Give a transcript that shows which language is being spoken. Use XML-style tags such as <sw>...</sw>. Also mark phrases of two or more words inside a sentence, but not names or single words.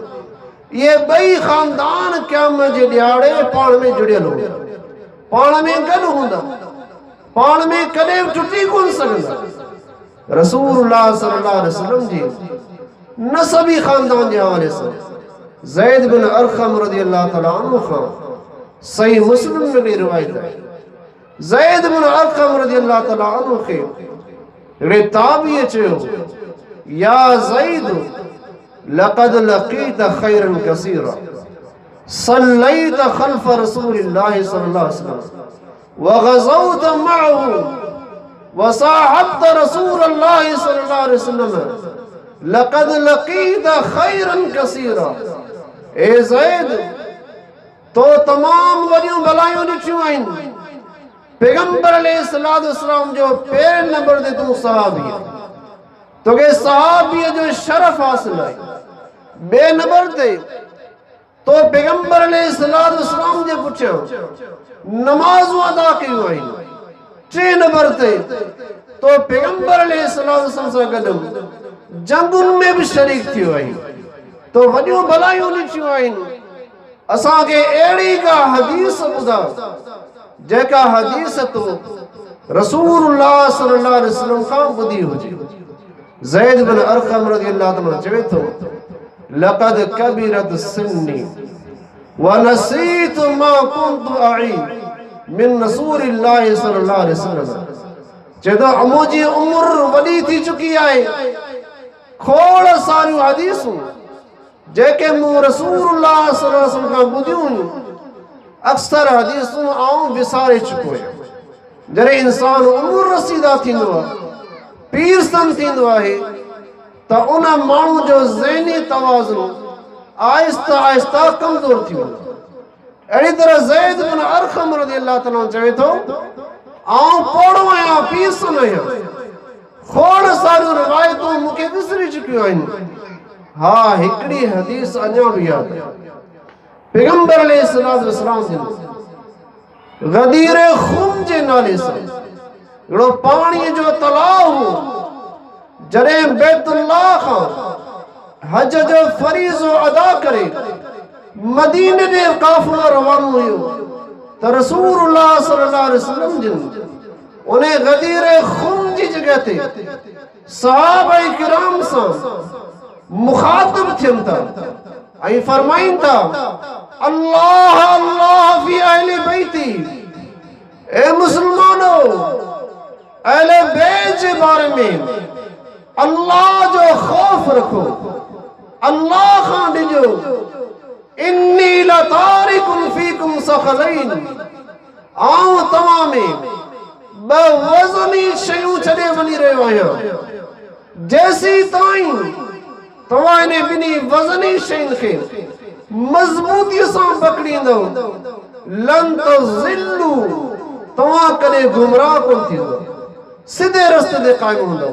<sd>ये 2 खानदान क़यामत जे ॾियारे पाण में जुड़ियल हूंदा, पाण में गॾु हूंदा, पाण में कॾहिं टुटी कोन सघंदा।</sd> <ar>رسول الله صلى الله عليه وسلم</ar> <sd>जी नसबी खानदान जे हवाले सां ज़ैद बिन अरक़म</sd> <ar>رضي الله تعالى عنه</ar> <sd>खां सही मुस्लिम में भी रिवायत है। ज़ैद बिन अरक़म</sd> <ar>رضي الله تعالى عنه</ar> <sd>खे हिकिड़े ताबीअ चयो,</sd> <ar>يا زيد لقد لقيت خيرا كثيرا صليت خلف رسول الله صلى الله عليه وسلم وغزوت معه وصاحبت رسول الله صلى الله عليه وسلم لقد لقيت خيرا كثيرا.</ar> <sd>ए ज़ैद, तो तमाम वॾियूं भलायूं ॾिठियूं आहिनि। पैगंबर</sd> <ar>عليه الصلاة والسلام</ar> <sd>जो पहिरें नंबर ते तूं सहाबी आहे, तोखे सहाबीअ जो शरफ़ हासिल आहे। ॿिए नंबर ते तो पैगंबर</sd> <ar>عليه الصلاة والسلام</ar> <sd>जे पुठियां नमाज़ूं अदा कयूं आहिनि। 3 नंबर ते तो पैगंबर</sd> <ar>عليه الصلاة والسلام</ar> <sd>सां गॾु जंगुनि में भी शरीक थियो आहे, तो वॾियूं भलायूं ॾिठियूं आहिनि। असांखे अहिड़ी का हदीस ॿुधा जेका हदीस तो</sd> <ar>رسول الله صلى الله عليه وسلم</ar> <sd>खां ॿुधी हुजे। ज़ैद बिन अरक़म</sd> <ar>رضي الله عنه</ar> <sd>चवे थो,</sd> <ar>لقد كبرت سني ونسيت ما كنت أعي من رسول الله صلى الله عليه وسلم.</ar> <sd>चए थो मुंहिंजी उम्र वॾी थी चुकी आहे, खोड़ सारियूं हदीसूं जेके मूं</sd> <ar>رسول الله صلى الله عليه وسلم</ar> <sd>खां ॿुधियूं हुयूं, अक्सर हदीसूं आऊं विसारे चुको आहियां। जॾहिं इंसान उम्र रसीदा थींदो आहे, पीर सन थींदो आहे, त उन माण्हू जो ज़हनी तवाज़ुन आहिस्ता आहिस्ता कमज़ोर थी वेंदो। अहिड़ी तरह ज़ैद बिन अरक़म</sd> <ar>رضي الله تعالى</ar> <sd>चवे थो, आऊं पोड़ो आहियां, पीर सन आहियां, खोड़ सारियूं रिवायतूं मूंखे विसरी चुकियूं आहिनि। हाँ, हिकिड़ी हदीस अञा भी याद है। पैगंबर अलैहिस्सलाम जन गदीर खून जे नाले से एड़ो पानी जो तलाव हो जॾहिं बैतुल्लाह खां हज जो फरीज़ो अदा करे मदीने ॾे काफ़िलो रवानो हुयो त</sd> <ar>رسول الله صلى الله عليه وسلم</ar> <sd>जिन उन गदीर खून जी जगह ते सहाबा किराम सां मुखातिब थियनि था ऐं फरमाइनि था</sd> <ar>الله الله في أهل بيتي,</ar> <sd>ए मुसलमानो अहले बैत जे बारे में अल्लाह जो खौफ रखो, अल्लाह खां डिजो।</sd> <ar>إني لتارك فيكم الثقلين,</ar> <sd>आऊं तव्हां में ब वज़नी शयूं छॾे वञी रहियो आहियां जेसी ताईं तव्हां इन ॿिन्ही वज़नी शयुनि खे मज़बूतीअ सां पकड़ींदव</sd> <ar>لن تضلوا,</ar> <sd>तव्हां कॾहिं गुमराह कोन थींदव, सिधे रस्ते ते क़ाइम हूंदव।</sd>